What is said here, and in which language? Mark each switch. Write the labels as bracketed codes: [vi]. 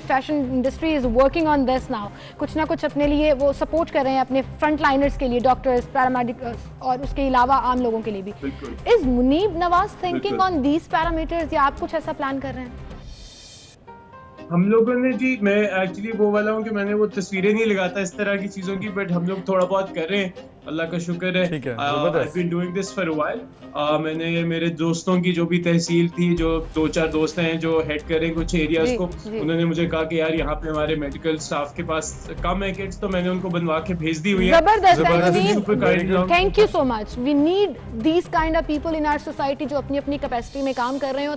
[en] Fashion industry is working on this now. [hi] कुछ ना कुछ अपने लिए वो सपोर्ट कर रहे हैं, अपने फ्रंट लाइनर्स के लिए, डॉक्टर्स, पैरामेडिक्स, और उसके अलावा आम लोगों के लिए भी। [en] is Munib Nawaz thinking on these parameters, [hi] या आप कुछ ऐसा प्लान कर रहे हैं? हम लोगों ने जी, मैं एक्चुअली वो वाला हूँ कि मैंने वो तस्वीरें नहीं लगाता इस तरह की चीजों की, बट हम लोग थोड़ा बहुत कर रहे हैं, अल्लाह का शुक्र है। [en] I've been doing this for a while. [hi] मैंने मेरे दोस्तों की जो भी तहसील थी, जो 2-4 दोस्त हैं जो हेड करें कुछ एरियाज को, उन्होंने मुझे कहा कि यार यहाँ पे हमारे मेडिकल स्टाफ के पास कम है किट्स, तो मैंने उनको बनवा के भेज दी हुई है। जबरदस्त, [en] Thank you so much. We need these kind of people in our society [hi] जो अपनी अपनी कैपेसिटी में काम कर रहे हो।